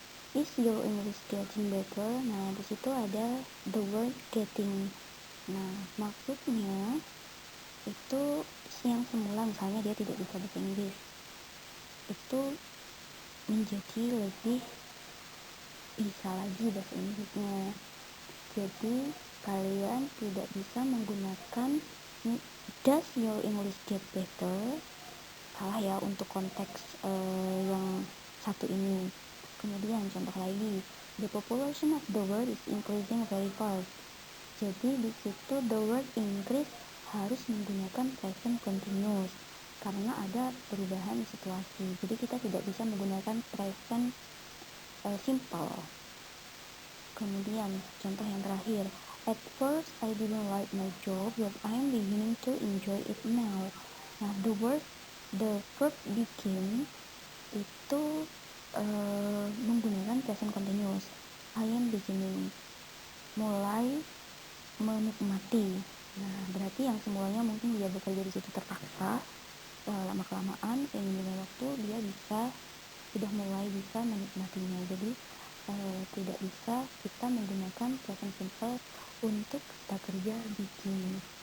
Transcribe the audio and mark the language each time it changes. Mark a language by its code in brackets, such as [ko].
[en] Is your English getting better? [id] Nah, di situ ada [en] the word getting. [id] Nah, maksudnya itu yang semula misalnya dia tidak bisa bahasa Inggris, itu menjadi lebih bisa lagi bahasa Inggrisnya. Jadi kalian tidak bisa menggunakan [en] does your English get better, [id] salah ya untuk konteks yang satu ini. Kemudian contoh lagi, [en] the population of the world is increasing very fast. [id] Jadi di situ [en] the word increase [id] harus menggunakan present continuous karena ada perubahan situasi. Jadi kita tidak bisa menggunakan present simple. Kemudian contoh yang terakhir, [en] at first I didn't like my job but I am beginning to enjoy it now. [id] Nah, [en] the verb became [id] itu menggunakan present continuous. [en] I am beginning, [id] mulai menikmati. Nah, berarti yang semuanya mungkin dia bekerja di situ terpaksa, lama kelamaan seiring dengan waktu dia sudah mulai bisa menikmatinya. Jadi tidak bisa kita menggunakan present simple untuk kata kerja bikin.